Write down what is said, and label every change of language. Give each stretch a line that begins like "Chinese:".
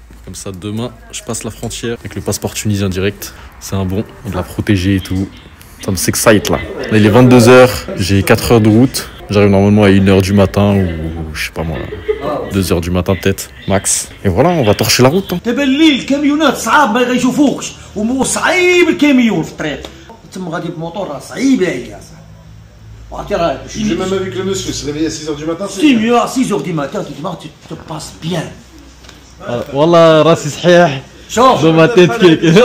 French: Comme ça, demain, je passe la frontière avec le passeport tunisien direct. C'est un bon, on l'a protégé et tout. Ça me s'excite là. Là, il est 22h, j'ai 4 heures de route. J'arrive normalement à 1h du matin ou je sais pas moi, 2h du matin peut-être, max. Et voilà, on va torcher la route.
Arabic: بالليل الكاميونات صعاب ما يشوفوكش وصعيب الكاميون في الطريق تم غادي بموطور راه صعيبه هي صاحبي.
French: J'ai même avec le monsieur, se réveiller à 6h du matin, c'est mieux à 6h du matin, tu te passes bien.
Arabic: والله راسي صحيح شوف
French: dans ma tête كيك.